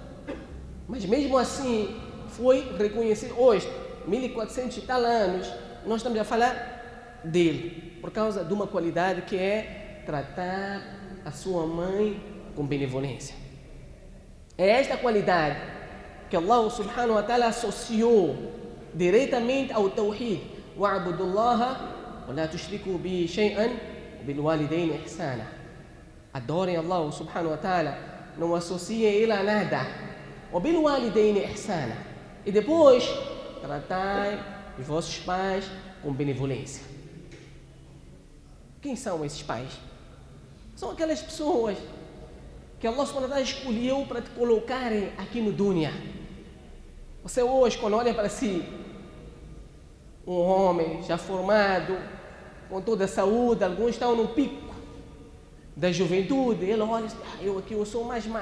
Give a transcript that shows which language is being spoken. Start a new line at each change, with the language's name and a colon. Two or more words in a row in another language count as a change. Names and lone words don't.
Portuguese: Mas mesmo assim foi reconhecido. Hoje, 1400 e tal anos, nós estamos a falar dele, por causa de uma qualidade que é tratar a sua mãe com benevolência. É esta qualidade que
Arabic: الله سبحانه وتعالى
Portuguese: associou diretamente ao Tawhid.
Arabic: وَاعْبُدُوا اللَّهَ وَلَا تُشْرِكُوا بِهِ شَيْئًا وَبِالْوَالِدَيْنِ إِحْسَانًا.
Portuguese: Adorem
Arabic: الله سبحانه وتعالى,
Portuguese: não associem Ele a nada.
Arabic: وَبِالْوَالِدَيْنِ إِحْسَانًا.
Portuguese: E depois, tratai os vossos pais com benevolência. Quem são esses pais? São aquelas pessoas que
Arabic: الله سبحانه وتعالى
Portuguese: escolheu para te colocarem aqui no dunya. Você hoje, quando olha para si, um homem já formado, com toda a saúde, alguns estão no pico da juventude, ele olha e diz, eu sou mais.